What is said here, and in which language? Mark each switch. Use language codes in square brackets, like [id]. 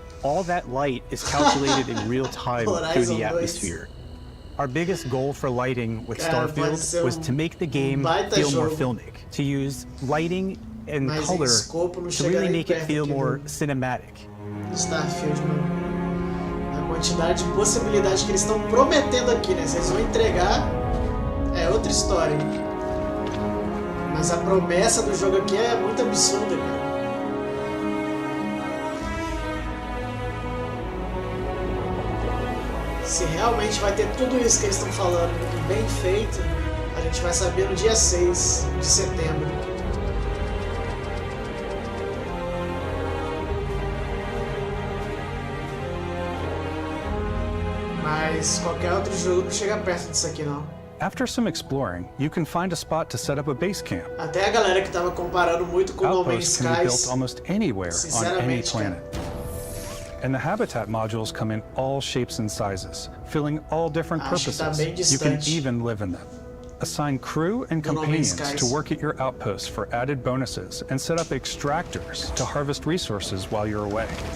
[en] all that light is calculated in real time through the atmosphere. Our biggest goal for lighting with Starfield was to make the game feel more filmic, to use lighting and color to really make it feel more cinematic. [pt] Starfield, mano. A quantidade de possibilidades que eles estão prometendo aqui, né? Se eles vão entregar, é outra história. Mas a promessa do jogo aqui é muito absurda, cara. Se realmente vai ter tudo isso que eles estão falando e bem feito, a gente vai saber no dia 6 de setembro. Mas qualquer outro jogo não chega perto disso aqui, não. [en] After some exploring, you can find a spot to set up a base camp. [pt] Até a galera que tava comparando muito com No Man's [en] Outposts can be built Skies, almost anywhere on any planet. And the habitat modules come in all shapes and sizes, filling all different purposes. You can even live in them. Assign crew and companions to work at your outposts for added bonuses and set up extractors to harvest resources while you're away.